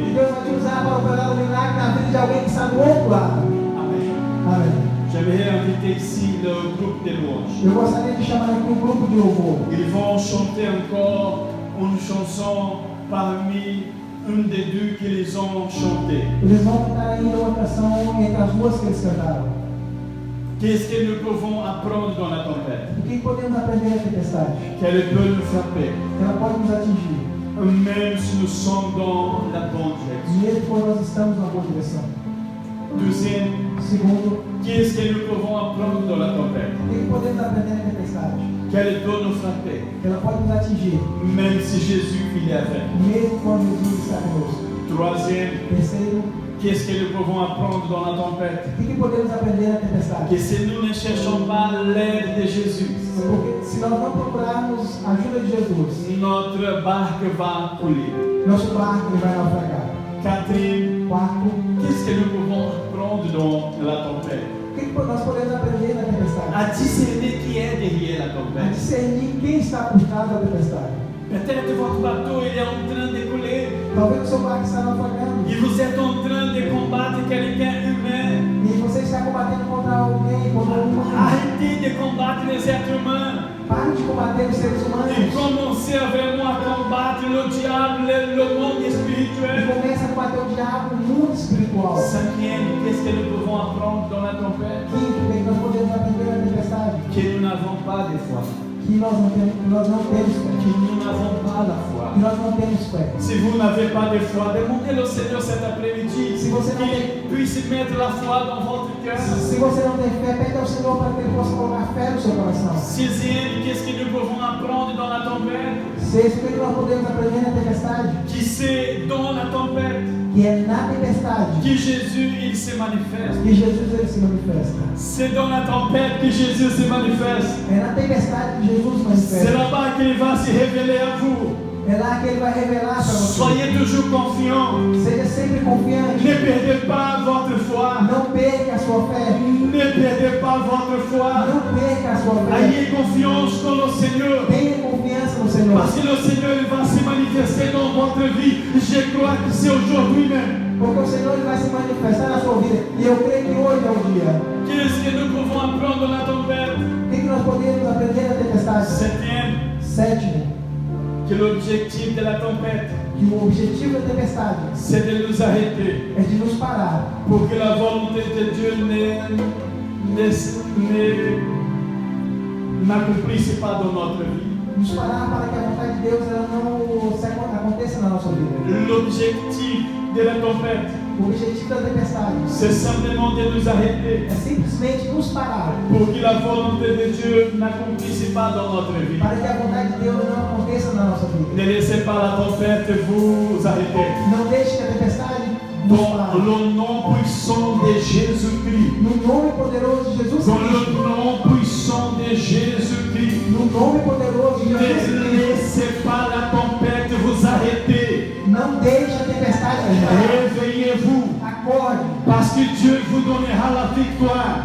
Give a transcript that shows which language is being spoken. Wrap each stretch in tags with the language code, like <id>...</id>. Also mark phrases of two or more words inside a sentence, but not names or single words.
<pt>Deus vai te usar para operar um milagre na vida de alguém que está do outro lado. Amen. Amém.</pt> <fr>J'aimerais inviter ici le groupe de louanges.</fr> <pt>Eu gostaria de chamar aqui um grupo de louvor.</pt> <fr>Ils vont chanter encore une chanson parmi une des deux qu'ils ont chantées.</fr> <pt>Eles vão cantar ainda uma canção entre as duas que eles cantaram.</pt> <fr>Qu'est-ce que nous pouvons apprendre dans la tempête?</fr> <pt>O que podemos aprender na tempestade?</pt> <fr>Qu'elle peut nous frapper,</fr> <pt>Ela pode nos atingir,</pt> <fr>même si nous sommes dans la bonne direction.</fr> <pt>mesmo quando nós estamos na boa direção.</pt> <fr>Deuxième,</fr> <pt>Segundo,</pt> <fr>qu'est-ce que nous pouvons apprendre dans la tempête?</fr> <pt>o que podemos aprender na tempestade?</pt> <fr>Qu'elle peut nous frapper,</fr> <pt>Ela pode nos atingir,</pt> <fr>même si Jésus il est avec.</fr> <pt>mesmo quando Jesus está conosco.</pt> <fr>Troisième,</fr> <pt>Terceiro,</pt> <fr>qu'est-ce que nous pouvons apprendre dans la tempête?</fr> <pt>o que podemos aprender na tempestade?</pt> <fr>Que si nous ne cherchons pas l'aide de Jésus,</fr> <pt>Porque se nós não procurarmos a ajuda de Jesus,</pt> <fr>notre barque va couler.</fr> <pt>nosso barco ele vai naufragar.</pt> <fr>Quatrième,</fr> <pt>Quarto,</pt> <fr>qu'est-ce que nous pouvons apprendre dans la tempête?</fr> <pt>o que nós podemos aprender na tempestade?</pt> <fr>À discerner qui est derrière la</fr> <pt>A</pt> <fr>tempête.</fr> <pt>discernir quem está por trás da tempestade.</pt> <fr>Peut-être votre bateau il est en train de couler</fr> <pt>Talvez o seu barco está naufragando</pt> <fr>et vous êtes en train de combattre quelqu'un humain.</fr> <pt>e você está combatendo contra alguém, contra</pt> <fr>combattre les êtres humains.</fr> <pt>Pare de combater os seres</pt> <fr>Et</fr> <pt>humanos.</pt> <fr>commencer vraiment à combattre le diable, le monde</fr> <pt>E</pt> <fr>spirituel.</fr> <pt>começa a combater o diabo no mundo espiritual.</pt> <fr>Cinquième, qu'est-ce que nous pouvons apprendre dans la tempête?</fr> <pt>Quinto, que nós podemos aprender na tempestade.</pt> <fr>Que nous n'avons pas de foi.</fr> <pt>Que nós não temos fé.</pt> <fr>Que nous n'avons pas la foi.</fr> <pt>Que nós não temos fé.</pt> <fr>Si vous n'avez pas de foi, demandez au Seigneur cet après-midi</fr> <pt>Si você não</pt> <fr>qu'il puisse mettre la foi dans votre cœur.</fr> <pt>Se você não tem fé, pede ao Senhor para que Ele possa colocar fé no seu coração.</pt> <fr>Sixième, qu'est-ce que nous pouvons apprendre dans la tempête?</fr> <pt>Sexto, o que nós podemos aprender na tempestade?</pt> <fr>Qui c'est dans la tempête</fr> <pt>Que é na tempestade</pt> <fr>que Jésus il se manifeste.</fr> <pt>que Jesus ele se manifesta.</pt> <fr>C'est dans la tempête que Jésus se manifeste.</fr> <pt>É na tempestade que Jesus se</pt> <fr>C'est</fr> <pt>manifesta.</pt> <fr>là-bas qu'il va se révéler à vous.</fr> <pt>É lá que Ele vai revelar para você.</pt> <fr>Soyez toujours confiants.</fr> <pt>Seja sempre confiante.</pt> <fr>Ne perdez pas votre foi.</fr> <pt>Não perca a sua fé.</pt> <fr>Ne perdez pas votre foi.</fr> <pt>Não perca a sua fé.</pt> <fr>Ayez confiance dans le Seigneur.</fr> <pt>Tenha confiança no Senhor.</pt> <fr>Parce que le Seigneur il va se manifester dans votre vie. Je crois que c'est aujourd'hui même.</fr> <pt>Porque o Senhor ele vai se manifestar na sua vida. E eu creio que hoje é o dia.</pt> <fr>Qu'est-ce que nous pouvons apprendre dans la tempête?</fr> <pt>O que nós podemos aprender na tempestade?</pt> <fr>Septième,</fr> <pt>Sétimo,</pt> <fr>que l'objectif de la tempête,</fr> <pt>que o objetivo da tempestade</pt> <fr>c'est de nous arrêter</fr> <pt>é de nos parar.</pt> <fr>pour que la volonté de Dieu n'accomplisse pas dans notre vie.</fr> <pt>Nos parar para que a vontade de Deus ela não aconteça na nossa vida.</pt> <fr>L'objectif de la tempête,</fr> <pt>O objetivo da tempestade</pt> <fr>c'est simplement de nous arrêter</fr> <pt>é simplesmente nos parar</pt> <fr>pour que la volonté de Dieu n'accomplisse pas dans notre vie.</fr> <pt>para que a vontade de Deus não aconteça na nossa vida.</pt> <fr>Ne laissez pas la tempête vous arrêter.</fr> <pt>Não deixe que a tempestade nos</pt> <fr>Dans</fr> <pt>pare.</pt> <fr>le nom puissant de Jésus-Christ.</fr> <pt>No nome poderoso de Jesus</pt> <fr>Dans</fr> <pt>Cristo.</pt> <fr>le nom puissant de Jésus-Christ.</fr> <pt>No nome poderoso de Jesus</pt> <fr>Ne</fr> <pt>Cristo.</pt> <fr>laissez pas la tempête vous arrêter.</fr> <pt>Não deixe a tempestade te parar.</pt> <fr>Réveillez-vous.</fr> <pt>Acorde,</pt> <fr>Parce que Dieu vous donnera la victoire.</fr>